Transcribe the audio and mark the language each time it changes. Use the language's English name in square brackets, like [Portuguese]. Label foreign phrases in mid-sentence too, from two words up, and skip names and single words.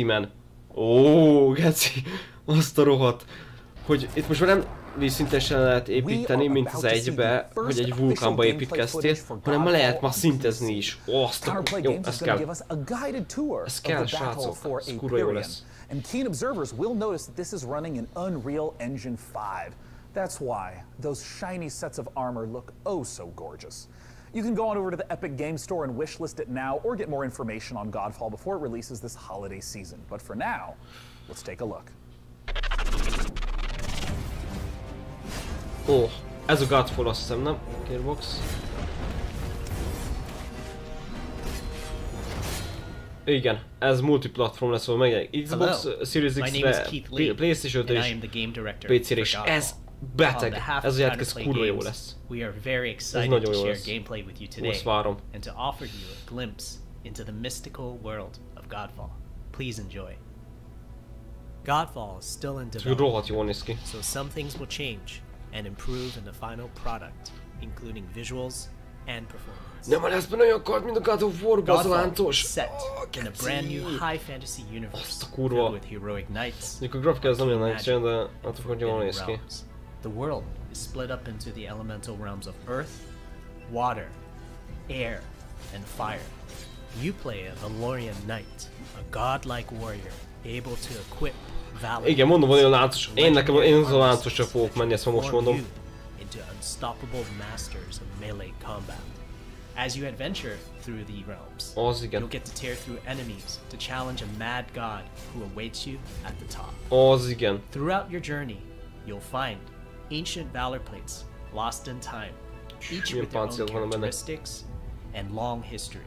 [Hungarian] Geci, azt a rohadt. Hogy itt most már vízszintesen lehet építeni, mint az egybe, hogy egy vulkánba építkeztél, hanem ma lehet ma szintezni is. Azt jó, ez kell. Ez kell, srácok. Ez kurva jó lesz. [English] And keen observers will notice that this is running in Unreal Engine 5. That's why those shiny sets of armor look oh so gorgeous. You can go on over to the Epic Games Store and wishlist it now, or get more information on Godfall before it releases this holiday season. But for now, let's take a look. [Hungarian] Ó, ez a Godfall, azt hiszem, nem? Gearbox. Igen, ez multiplatform lesz, ahol megjelenik Xbox, Series X-re, PlayStation-re és PC-re is. Ez beteg, ez a játék, ez kurva jó lesz. Ez nagyon jó lesz. Most várom. [English] Godfall is still in development, so some things will change and improve in the final product, including visuals and performance. [Hungarian] Nem lesz benne olyan kard, mint a God of War-ban, az a láncos. [English] Set in a brand new high fantasy universe filled with heroic knights. [Hungarian] A grafika ez nem olyan nehéz, de attól, hogy jól néz ki. [English] The world is split up into the elemental realms of earth, water, air, and fire. You play a Valorian knight, a godlike warrior able to equip valor. [Hungarian] Igen, mondom, van olyan láncos. Én az a láncosra fogok menni, ezt most mondom. [English] Into unstoppable masters of melee combat. As you adventure through the realms, you'll get to tear through enemies to challenge a mad god who awaits you at the top. Throughout your journey, you'll find ancient valor plates lost in time, each with their own characteristics and long history.